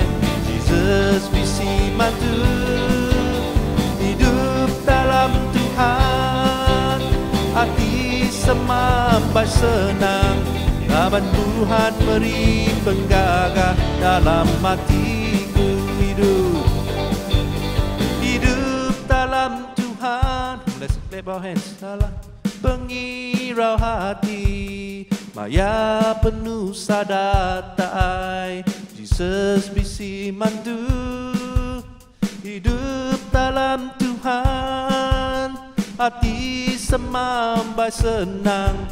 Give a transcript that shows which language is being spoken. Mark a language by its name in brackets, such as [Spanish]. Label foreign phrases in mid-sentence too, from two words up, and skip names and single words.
[Iban] Jesus visi mantu, hidup dalam Tuhan, hati semampai senang. Taban Tuhan beri penggagah dalam hatiku. Hidup dalam Tuhan. [English] Let's clap our hands. [Iban] Dalam pengirau hati, maya penuh sadatai. Jesus bisi mantu, hidup dalam Tuhan, hati semampai senang.